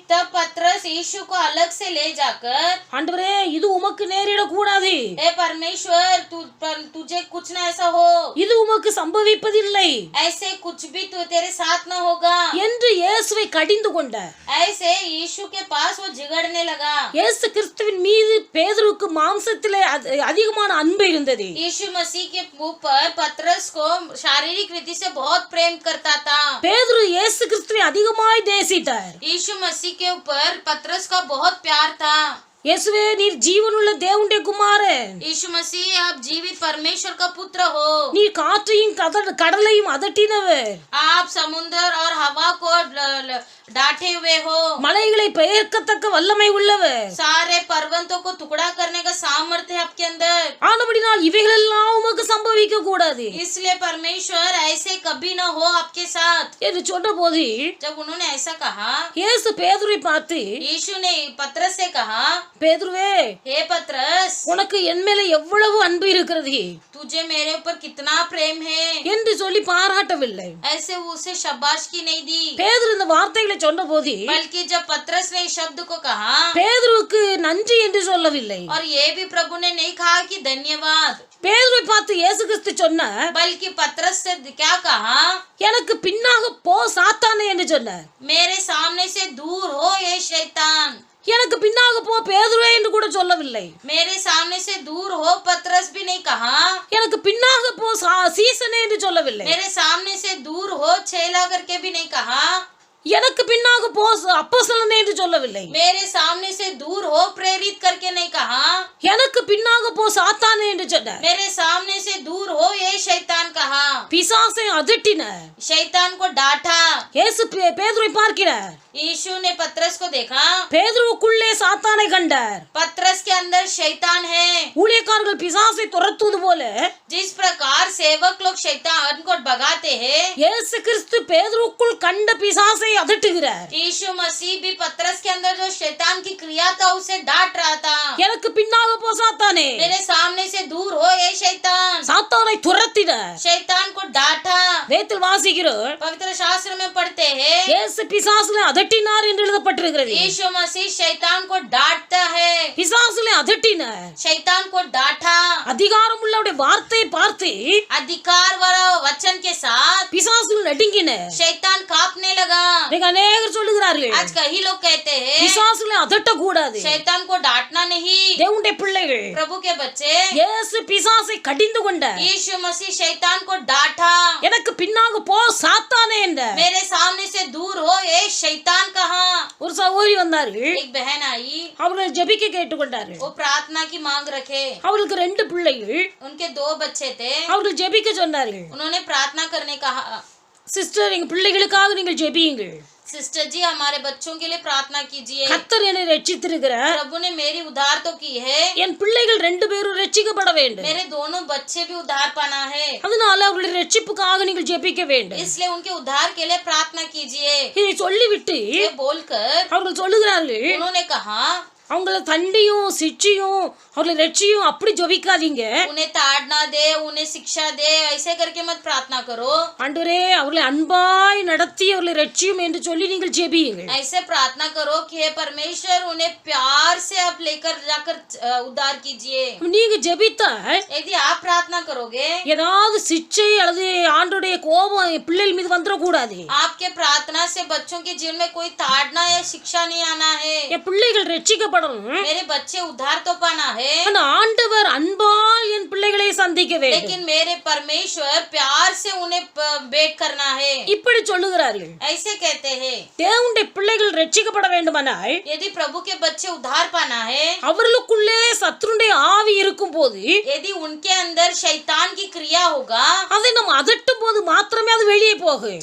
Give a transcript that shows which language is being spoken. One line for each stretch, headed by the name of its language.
Hindi: तब पतरस यीशु को अलग से ले जाकर,
Tamil: ஆண்டவரே, இது உமக்கு நேரிட கூடாது,
Hindi: हे परमेश्वर, तुझे कुछ न ऐसा हो,
Tamil: இது உமக்கு சம்பவிப்பதில்லை
Hindi: ऐसे कुछ भी तेरे साथ न होगा
Tamil: என்று இயேசுவை கடிந்து கொண்டார்.
Hindi: ऐसे यीशु के पास वो झगड़ने लगा.
Tamil: இயேசு கிறிஸ்துவின் மீது பேதுருக்கு மாம்சத்திலே அதிகமான அன்பு இருந்தது.
Hindi: यीशु मसीह के ऊपर पतरस को शारीरिक रीति से बहुत प्रेम करता था.
Tamil: பேதுரு இயேசு கிறிஸ்துவை அதிகமாய் நேசித்தார்.
Hindi: यीशु मसीह के ऊपर पतरस का बहुत प्यार था.
Tamil: இயேசுவே, நீர் ஜீவனுள்ள தேவனுடைய குமாரன்,
Hindi: यीशु मसीह, आप जीवित परमेश्वर का पुत्र हो.
Tamil: நீர் காற்றையும் கடலையும் அதட்டினவர்,
Hindi: आप समुद्र और हवा को डांटे हुए हो.
Tamil: மலைகளை பெயர்க்கத்தக்க வல்லமை உள்ளவர்.
Hindi: सारे पर्वतों को टुकड़ा करने का सामर्थ्य है आपके अंदर.
Tamil: ஆனபடினால் இவைகளெல்லாம் உமக்கு சம்பவிக்க கூடாது
Hindi: इसलिए परमेश्वर ऐसे कभी न हो आपके साथ.
Tamil: என்று சொன்னபோது
Hindi: जब उन्होंने ऐसा कहा,
Tamil: இயேசு பேதுருவை பார்த்து,
Hindi: यीशु ने पतरस से कहा,
Tamil: பேதுருவே,
Hindi: हे पतरस,
Tamil: உனக்கு என் மேல எவ்வளவு அன்பு இருக்கிறது
Hindi: तुझे मेरे ऊपर कितना प्रेम है.
Tamil: என்று சொல்லி பாராட்டவில்லை.
Hindi: ऐसे उसे शाबाशी नहीं दी.
Tamil: பேதுரு இந்த வார்த்தைகளை சொன்னபோது
Hindi: बल्कि जब पतरस ने इस शब्द को कहा,
Tamil: பேதுருவுக்கு நன்றி என்று சொல்லவில்லை.
Hindi: और ये भी प्रभु ने नहीं कहा कि धन्यवाद,
Tamil: பேதுருவை பார்த்து இயேசு கிறிஸ்து சொன்னார்,
Hindi: बल्कि पतरस से क्या कहा,
Tamil: எனக்கு பின்னாக போ சாத்தானே என்று சொன்னார்.
Hindi: मेरे सामने से दूर हो ये शैतान.
Tamil: எனக்கு பின்னாக போ பேதுருவே என்று கூட சொல்லவில்லை.
Hindi: मेरे सामने से दूर हो पतरस भी नहीं कहा.
Tamil: எனக்கு பின்னாக போ சீசனே என்று சொல்லவில்லை.
Hindi: मेरे सामने से दूर हो छेला करके भी नहीं कहा.
Tamil: எனக்கு பின்னாக போ அப்போஸ்தலனே என்று சொல்லவில்லை.
Hindi: मेरे सामने से दूर हो प्रेरित करके नहीं कहा.
Tamil: எனக்கு பின்னாக போ சாத்தானே என்று சொன்னார்.
Hindi: मेरे सामने से दूर हो ये शैतान कहा.
Tamil: பிசாசை அதட்டினார்.
Hindi: शैतान को डांटा.
Tamil: இயேசு பேதுருவை பார்க்கிறார்.
Hindi: यीशु ने पतरस को देखा.
Tamil: பேதுருவுக்குள்ளே சாத்தானை கண்டார்.
Hindi: पतरस के अंदर शैतान है.
Tamil: ஊழியக்காரர்கள் பிசாசை துரத்துவது போல
Hindi: जिस प्रकार सेवक लोग शैतान को भगाते हैं,
Tamil: இயேசு கிறிஸ்து பேதுருவுக்குள் கண்ட பிசாசை அதட்டுகிறார்.
Hindi: यीशु मसीह भी पतरस के अंदर जो शैतान की क्रिया था उसे डांट रहा था.
Tamil: எனக்கு பின்னாக போ சாத்தானே.
Hindi: मेरे सामने से दूर हो ये शैतान.
Tamil: சாத்தானை துரத்தினார்.
Hindi: शैतान को डांटा.
Tamil: வேதத்தில் வாசிக்கிறோம்,
Hindi: पवित्र शास्त्र में पढ़ते हैं,
Tamil: இயேசு பிசாசுகளை அதட்டினார் என்று எழுதப்பட்டிருக்கிறது.
Hindi: यीशु मसीह शैतान को डांटता है.
Tamil: பிசாசுகளை அதட்டினார்.
Hindi: शैतान को डांटा.
Tamil: அதிகாரம் உள்ளவருடைய வார்த்தையை பார்த்து
Hindi: अधिकार वाला वचन के साथ
Tamil: பிசாசுகள் நடுங்கின.
Hindi: शैतान कांपने लगा.
Tamil: இன்னைக்கு அநேகர் சொல்லுகிறார்கள்,
Hindi: आज कई लोग कहते हैं
Tamil: பிசாசுகளை அதட்ட கூடாது.
Hindi: शैतान को डांटना नहीं.
Tamil: தேவனுடைய பிள்ளைகள்,
Hindi: प्रभु के बच्चे,
Tamil: இயேசு பிசாசை கடிந்து கொண்டார்.
Hindi: यीशु मसीह शैतान को डांटा.
Tamil: எனக்கு பின்னாக போ சாத்தானே என்றார்.
Hindi: मेरे सामने से दूर हो ये शैतान कहा.
Tamil: ஒரு சகோதரி வந்தார்கள்.
Hindi: एक बहन आई,
Tamil: அவர்கள் ஜெபிக்க கேட்டுக்கொண்டார்கள்.
Hindi: वो प्रार्थना की मांग रखे.
Tamil: அவர்களுக்கு 2 பிள்ளைகள்.
Hindi: उनके 2 बच्चे थे.
Tamil: அவர்கள் ஜெபிக்க சொன்னார்கள்.
Hindi: उन्होंने प्रार्थना करने कहा.
Tamil: சிஸ்டர் எங்க பிள்ளைகளுக்காக நீங்கள் ஜெபியுங்கள்.
Hindi: सिस्टर जी हमारे बच्चों के लिए प्रार्थना कीजिए.
Tamil: கர்த்தர் என்னை ரட்சித்திருக்கிறார்.
Hindi: प्रभु ने मेरी उद्धार तो की है.
Tamil: என் பிள்ளைகள் ரெண்டு பேரும் ரட்சிக்கப்பட வேண்டும்.
Hindi: मेरे दोनों बच्चे भी उद्धार पाना है.
Tamil: அதனால அவர்களுடைய ரட்சிப்புக்காக நீங்கள் ஜெபிக்க வேண்டும்.
Hindi: इसलिए उनके उद्धार के लिए प्रार्थना कीजिए.
Tamil: இதை சொல்லிவிட்டு
Hindi: ये बोलकर
Tamil: அவர்கள் சொல்லுகிறார்கள்,
Hindi: उन्होंने कहा
Tamil: அவங்கள தண்டியும் சிட்சியும் அவர்களை ரட்சியும் அப்படி ஜெபிக்காதீங்க.
Hindi: उन्हें ताड़ना दे, उन्हें शिक्षा दे, ऐसे करके मत प्रार्थना करो.
Tamil: ஆண்டவரே அவர்களை அன்பாய் நடத்தி அவர்களை ரட்சியும் என்று சொல்லி நீங்கள் ஜெபியுங்கள்.
Hindi: ऐसे प्रार्थना करो कि हे परमेश्वर उन्हें प्यार से आप लेकर जाकर उद्धार कीजिए.
Tamil: நீங்க ஜெபித்தா
Hindi: यदि आप प्रार्थना करोगे
Tamil: ஏதாவது சிட்சை அல்லது ஆண்டவருடைய கோபம் பிள்ளைகள் மீது வந்துடக்கூடாது.
Hindi: आपके प्रार्थना से बच्चों के जीवन में कोई ताड़ना या शिक्षा नहीं आना है.
Tamil: என் பிள்ளைகள் ரட்சிக்கப்படணும்.
Hindi: मेरे बच्चे उद्धार तो पाना है,
Tamil: ஆனா ஆண்டவர் அன்பால் என் பிள்ளைகளை சந்திக்க வேண்டும்.
Hindi: लेकिन मेरे परमेश्वर प्यार से उन्हें भेंट करना है.
Tamil: இப்படி சொல்லுகிறார்கள்.
Hindi: ऐसे कहते हैं.
Tamil: தேவனுடைய பிள்ளைகள் ரட்சிக்கப்பட வேண்டுமானால்
Hindi: यदि प्रभु के बच्चे उद्धार पाना है,
Tamil: அவர்களுக்குள்ளே சத்துருடைய ஆவி இருக்கும் போது
Hindi: यदि उनके अंदर शैतान की क्रिया होगा,
Tamil: அதை நம்ம அதட்டும் போது மாத்திரமே அது வெளியே போகும்.